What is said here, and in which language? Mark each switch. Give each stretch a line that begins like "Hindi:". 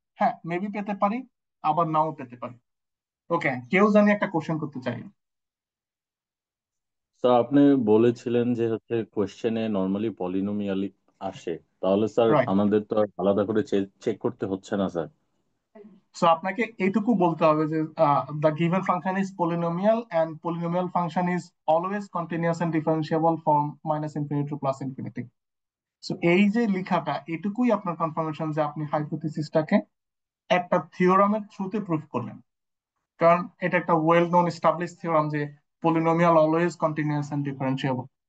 Bangla: হ্যাঁ, মেবি পেতে পারি, আবার নাও পেতে পারি। ওকে, কেউ জানি একটা কোশ্চেন করতে চাই? স্যার আপনি বলেছিলেন যে হচ্ছে কোশ্চেনে নর্মালি পলিনোমিয়ালি আসে, তাহলে স্যার রাইট। আমাদের তো আর আলাদা করে চেক করতে হচ্ছে না স্যার। সো আপনাকে এইটুকু বলতে হবে যে
English: the given function is polynomial and polynomial function is always continuous and differentiable from -infinity to +infinity.
Bangla: So এই যে লেখাটা, এটুকুই আপনার কনফার্মেশন যে আপনি হাইপোথিসিসটাকে একটা থিওরামের থ্রুতে প্রুফ করলেন। কারণ এটা একটা ওয়েল নোন এস্টাবলিশ থিওরাম যে
English: polynomial always continuous and differentiable.